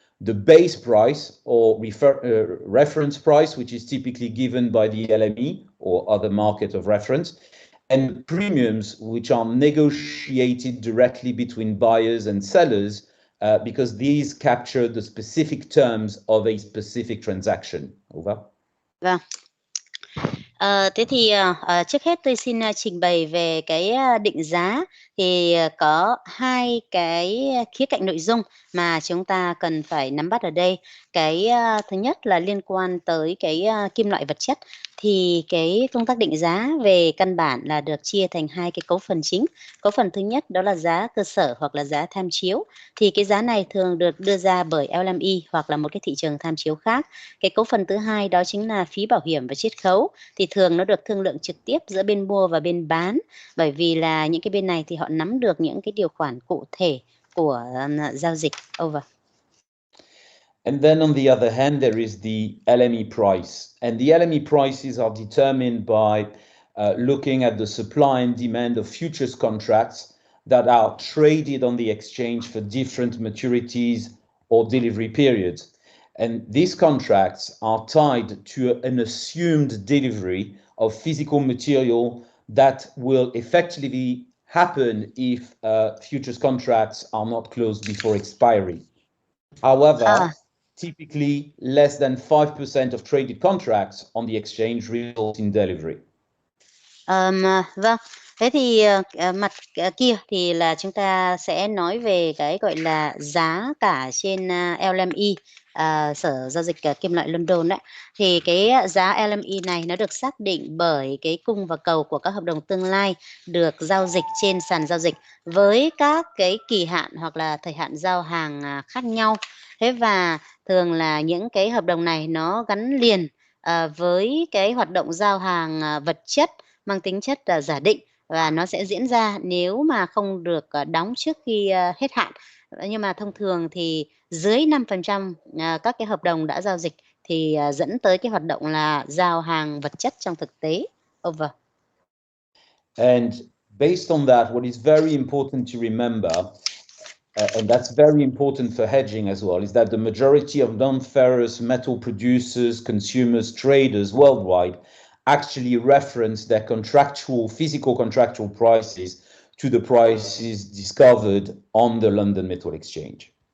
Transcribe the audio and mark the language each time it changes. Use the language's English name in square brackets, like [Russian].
[English] The base price, or reference price, which is typically given by the LME or other market of reference, and premiums, which are negotiated directly between buyers and sellers, because these capture the specific terms of a specific transaction. Over. [Vietnamese] Vâng. Thế thì trước hết tôi xin trình bày về cái định giá. Thì có hai cái khía cạnh nội dung mà chúng ta cần phải nắm bắt ở đây. Cái thứ nhất là liên quan tới cái kim loại vật chất. Thì cái công tác định giá về căn bản là được chia thành hai cái cấu phần chính. Cấu phần thứ nhất đó là giá cơ sở hoặc là giá tham chiếu. Thì cái giá này thường được đưa ra bởi LME hoặc là một cái thị trường tham chiếu khác. Cái cấu phần thứ hai đó chính là phí bảo hiểm và chiết khấu. Thì thường nó được thương lượng trực tiếp giữa bên mua và bên bán, bởi vì là những cái bên này thì họ nắm được những cái điều khoản cụ thể của giao dịch. [English] Over. And then on the other hand, there is the LME price. And the LME prices are determined by looking at the supply and demand of futures contracts that are traded on the exchange for different maturities or delivery periods. And these contracts are tied to an assumed delivery of physical material that will effectively happen if futures contracts are not closed before expiry. However, typically less than 5% of traded contracts on the exchange result in delivery. [Vietnamese] Vâng, thế thì mặt kia thì là chúng ta sẽ nói về cái gọi là giá cả trên LME, Sở Giao dịch Kim loại London đấy. Thì cái giá LME này nó được xác định bởi cái cung và cầu của các hợp đồng tương lai được giao dịch trên sàn giao dịch với các cái kỳ hạn hoặc là thời hạn giao hàng khác nhau. Thế và thường là những cái hợp đồng này nó gắn liền với cái hoạt động giao hàng vật chất mang tính chất giả định, và nó sẽ diễn ra nếu mà không được đóng trước khi hết hạn. Nhưng mà thông thường thì dưới 5% các cái hợp đồng đã giao dịch thì dẫn tới cái hoạt động là giao hàng vật chất trong thực tế. [English] Over. And based on that, what is very important to remember, and that's very important for hedging as well, is that the majority of non-ferrous metal producers, consumers, traders worldwide actually reference their physical contractual prices to the prices discovered on the London Metal Exchange.